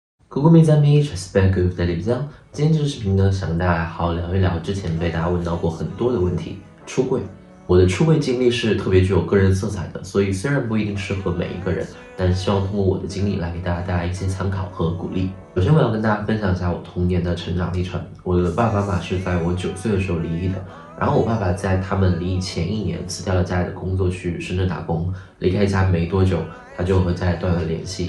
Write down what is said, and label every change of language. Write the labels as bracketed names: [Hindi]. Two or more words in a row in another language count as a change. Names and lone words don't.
[French] Coucou mes amis, j'espère que vous allez bien。 [Chinese] 今天这个视频呢，想跟大家好好聊一聊之前被大家问到过很多的问题，出柜。我的出柜经历是特别具有个人色彩的，所以虽然不一定适合每一个人，但希望通过我的经历来给大家带来一些参考和鼓励。首先，我要跟大家分享一下我童年的成长历程。我的爸爸妈妈是在我9岁的时候离异的，然后我爸爸在他们离异前1年辞掉了家里的工作去深圳打工，离开家没多久，他就和家里断了联系。